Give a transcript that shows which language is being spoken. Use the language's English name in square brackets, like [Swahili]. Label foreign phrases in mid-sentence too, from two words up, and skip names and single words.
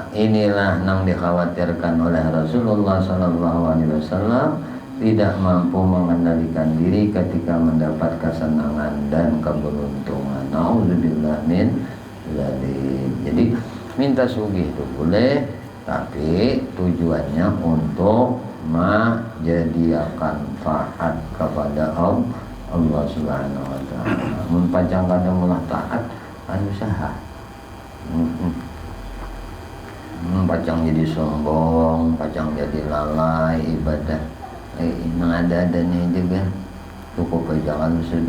[Indonesian] Inilah yang dikhawatirkan oleh Rasulullah SAW, tidak mampu mengendalikan diri ketika mendapat kesenangan dan keberuntungan. [Arabic] نعوذ بالله من ذلك. [Indonesian] Jadi minta sugih itu boleh, tapi tujuannya untuk menjadikan taat kepada Allah [Arabic] سبحانه وتعالى. [Banjar] Mempanjangkan Allah taat kan usaha. Pacang jadi sombong, pacang jadi lalai ibadah. [Indonesian] Ada-adanya juga cukup aja sudah.